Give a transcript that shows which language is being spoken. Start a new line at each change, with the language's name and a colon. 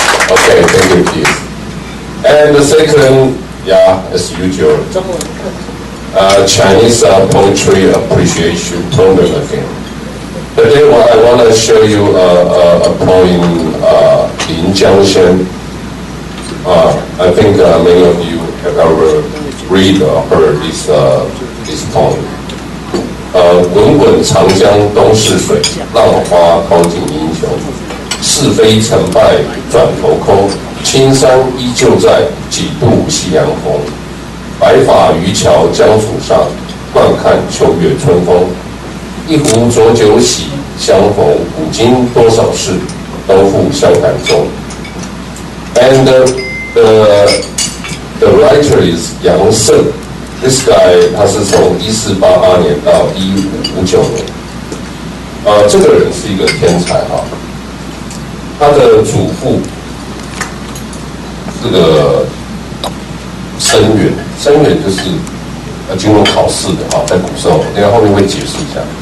English: Okay, thank you, kids. And the second, yeah, as usual, Chinese poetry appreciation program again. Today, I want to show you a poem, Lin Jiangxian. I think many of you have ever read or heard this poem.
Chinese: 滚滚长江东逝水，浪花淘尽英雄。是非成败转头空，青山依旧在，几度夕阳红。白发渔樵江渚上，惯看秋月春风。一壶浊酒喜，相逢古今多少事，都付笑谈中。
English: And the writer is Yang Seng. This guy
Chinese: 他是从1488年到1559年，这个人是一个天才哈。他的祖父这个生源就是经过考试的哈，在古时候，等一下后面会解释一下。